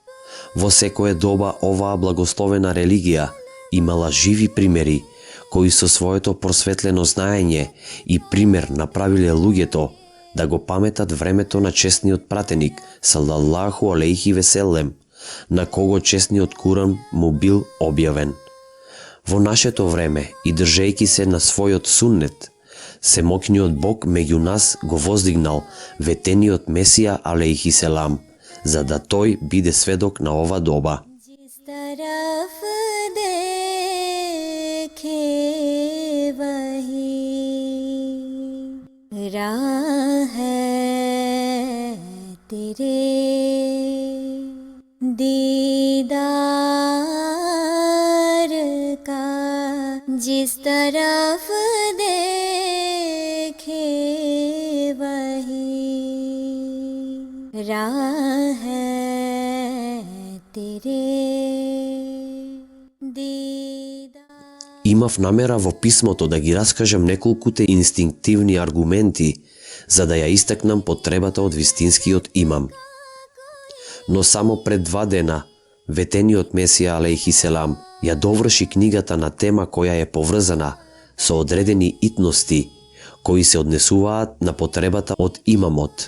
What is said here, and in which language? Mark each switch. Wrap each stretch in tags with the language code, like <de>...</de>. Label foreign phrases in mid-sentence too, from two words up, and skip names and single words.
<mk>Во секое доба оваа благословена религија имала живи примери кои со своето просветлено знаење и пример направиле луѓето да го паметат времето на честниот пратеник</mk> <ar>صلى الله عليه وسلم,</ar> <mk>на кого честниот Куран му бил објавен. Во нашето време и држејќи се на својот суннет, Семокниот Бог меѓу нас го воздигнал ветениот Месија</mk> <ar>عليه السلام,</ar> <mk>за да тој биде сведок на ова доба.</mk> <ur>جس طرف دیکھے وہی راہ ہے تیرے دیدار کا جس طرف دیکھے وہی راہ ہے تیرے دیدار.</ur> <mk>Имав намера во писмото да ги раскажам неколкуте инстинктивни аргументи за да ја истакнам потребата од вистинскиот имам. Но само пред 2 дена, ветениот Месија</mk> <ar>عليه السلام</ar> <mk>ја доврши книгата на тема која е поврзана со одредени итности кои се однесуваат на потребата од имамот.</mk>